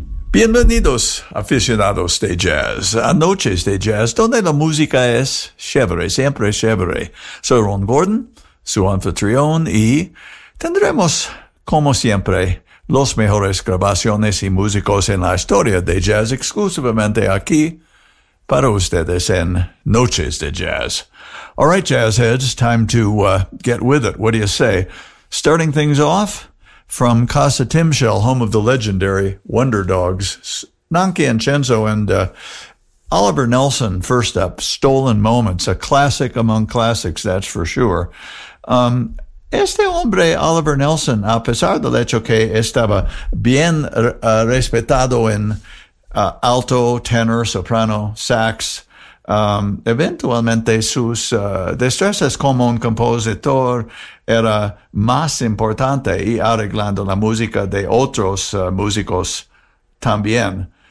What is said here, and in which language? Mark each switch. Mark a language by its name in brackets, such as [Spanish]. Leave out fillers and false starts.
[Spanish] Bienvenidos, aficionados de jazz, a Noches de Jazz, donde la música es chévere, siempre chévere. Soy Ron Gordon, su anfitrión, y tendremos, como siempre, los mejores grabaciones y músicos en la historia de jazz exclusivamente aquí para ustedes en Noches de Jazz. [English] All right, jazz heads, time to get with it. What do you say? Starting things off from Casa Timshel, home of the legendary Wonder Dogs, Nancy Ancenso and Oliver Nelson, first up, Stolen Moments, a classic among classics, that's for sure. [Spanish] Este hombre, Oliver Nelson, a pesar del hecho que estaba bien respetado en alto, tenor, soprano, sax, eventualmente sus destrezas como un compositor era más importante y arreglando la música de otros músicos también.